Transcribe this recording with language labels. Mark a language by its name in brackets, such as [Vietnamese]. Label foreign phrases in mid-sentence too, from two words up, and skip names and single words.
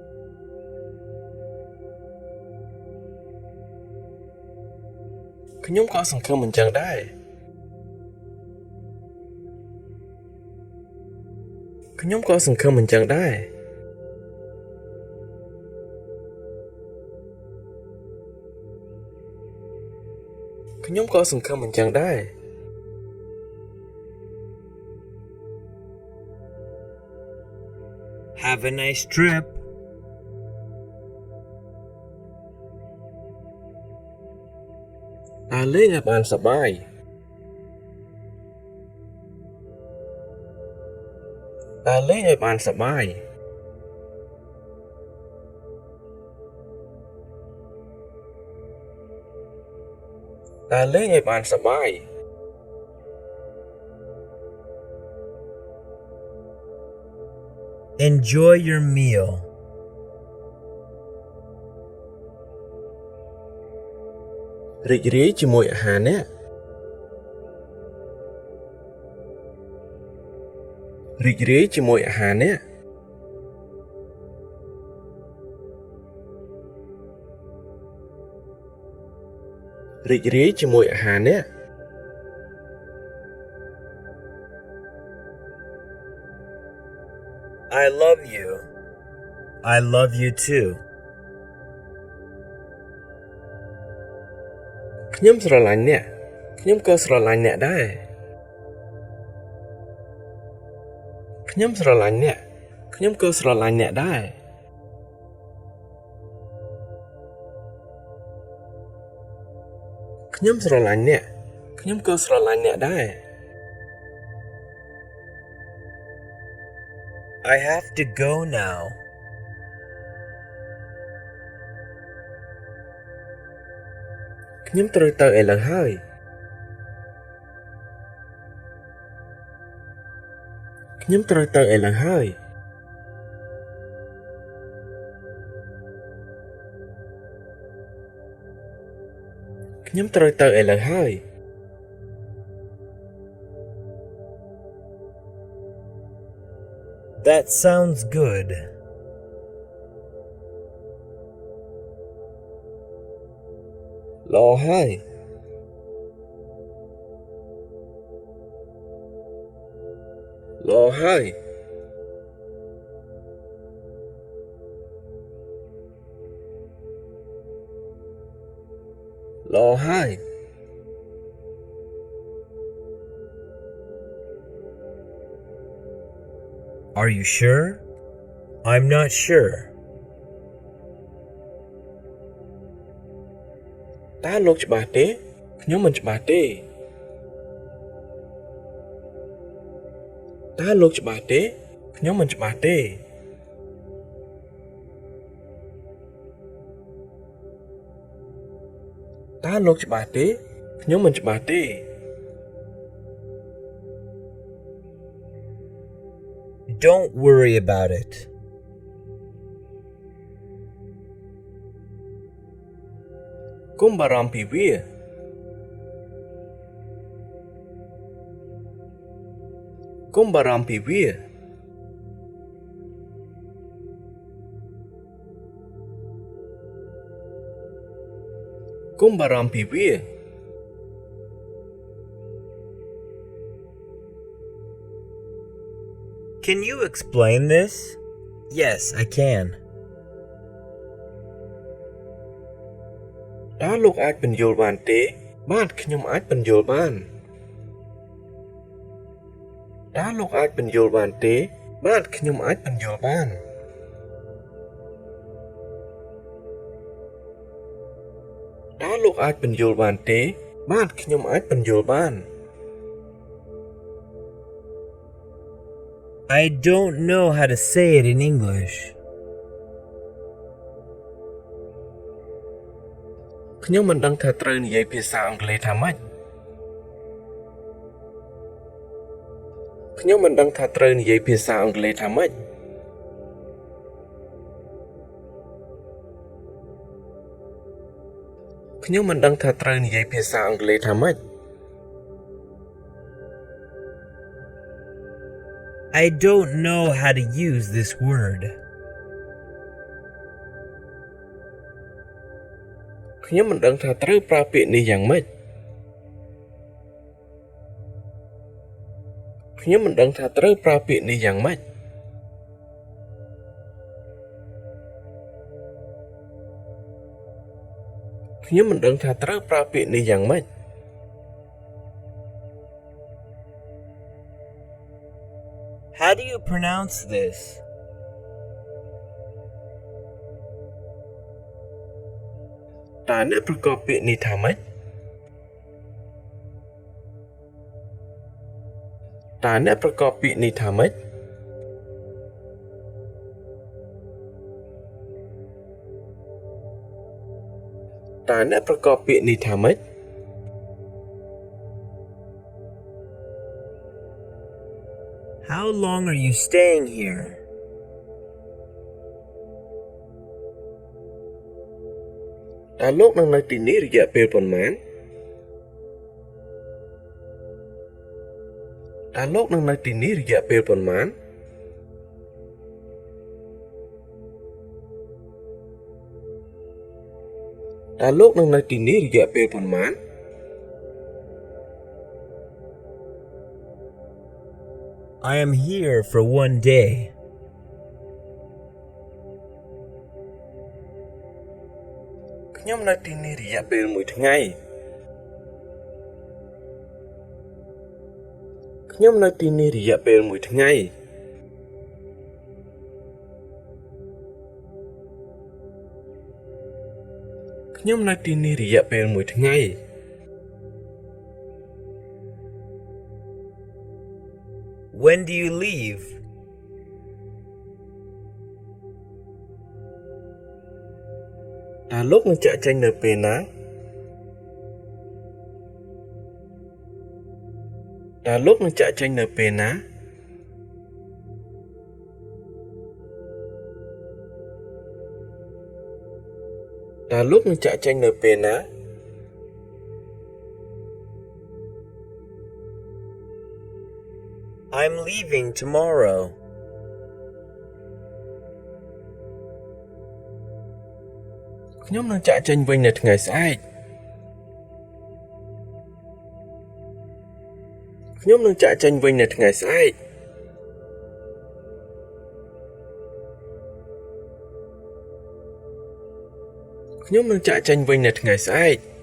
[Khmer] ខ្ញុំក៏សង្ឃឹមមិនចឹងដែរខ្ញុំក៏សង្ឃឹមមិនចឹងដែរខ្ញុំក៏សង្ឃឹមមិនចឹងដែរ [English] Have a nice trip. [Khmer] លេងឲ្យបានសប្បាយលេងឲ្យបានសប្បាយលេងឲ្យបានសប្បាយ [English] Enjoy your meal. [Khmer] រីករាយជាមួយអាហារនេះរីករាយជាមួយអាហារនេះរីករាយជាមួយអាហារនេះ [English] I love you. I love you too. [Khmer] ខ្ញុំស្រឡាញ់អ្នកខ្ញុំក៏ស្រឡាញ់អ្នកដែរខ្ញុំស្រឡាញ់អ្នកខ្ញុំក៏ស្រឡាញ់អ្នកដែរខ្ញុំស្រឡាញ់អ្នកខ្ញុំក៏ស្រឡាញ់អ្នកដែរ [English] I have to go now. [Khmer] ខ្ញុំត្រូវទៅឥឡូវហើយខ្ញុំត្រូវទៅឥឡូវហើយខ្ញុំត្រូវទៅឥឡូវហើយ [English] That sounds good. [Khmer] ល្អហើយល្អហើយល្អហើយ [English] Are you sure? I'm not sure. [Khmer] តើលោកច្បាស់ទេខ្ញុំមិនច្បាស់ទេតើលោកច្បាស់ទេខ្ញុំមិនច្បាស់ទេតើលោកច្បាស់ទេខ្ញុំមិនច្បាស់ទេ [English] Don't worry about it. [Khmer] គុំបារម្ភពីវាគុំបារម្ភពីវាគុំបារម្ភពីវា [English] Can you explain this? Yes, I can. [Khmer] តើលោកអាចបញ្យល់បានទេបាទខ្ញុំអាចបញ្យល់បានតើលោកអាចបញ្យល់បានទេបាទខ្ញុំអាចបញ្យល់បានតើលោកអាចបញ្យល់បានទេបាទខ្ញុំអាចបញ្យល់បាន [English] I don't know how to say it in English. [Khmer] ខ្ញុំមិនដឹងថាត្រូវនិយាយភាសាអង់គ្លេសថាម៉េចខ្ញុំមិនដឹងថាត្រូវនិយាយភាសាអង់គ្លេសថាម៉េចខ្ញុំមិនដឹងថាត្រូវនិយាយភាសាអង់គ្លេសថាម៉េច [English] I don't know how to use this word. [Khmer] ខ្ញុំមិនដឹងថាត្រូវប្រើពាក្យនេះយ៉ាងម៉េចខ្ញុំមិនដឹងថាត្រូវប្រើពាក្យនេះយ៉ាងម៉េចខ្ញុំមិនដឹងថាត្រូវប្រើពាក្យនេះយ៉ាងម៉េច [English] How do you pronounce this? [Khmer] តើអ្នកប្រកបពាក្យនេះថាម៉េចតើអ្នកប្រកបពាក្យនេះថាម៉េចតើអ្នកប្រកបពាក្យនេះថាម៉េច [English] How long are you staying here? [Khmer] តើលោកនឹងនៅទីនេះរយៈពេលប៉ុន្មានតើលោកនឹងនៅទីនេះរយៈពេលប៉ុន្មានតើលោកនឹងនៅទីនេះរយៈពេលប៉ុន្មាន [English] I am here for 1 day. [Khmer] ខ្ញុំនៅទីនេះរយៈពេល1ថ្ងៃខ្ញុំនៅទីនេះរយៈពេល1ថ្ងៃខ្ញុំនៅទីនេះរយៈពេល1ថ្ងៃ [English] When do you leave? [Khmer] តើលោកនឹងចាក់ចេញនៅពេលណាតើលោកនឹងចាក់ចេញនៅពេលណាតើលោកនឹងចាក់ចេញនៅពេលណា [English] I'm leaving tomorrow. [Khmer] ខ្ញុំនឹងចាក់ចេញវិញនៅថ្ងៃស្អែកខ្ញុំនឹងចាក់ចេញវិញនៅថ្ងៃស្អែកខ្ញុំនឹងចាក់ចេញវិញនៅថ្ងៃស្អែក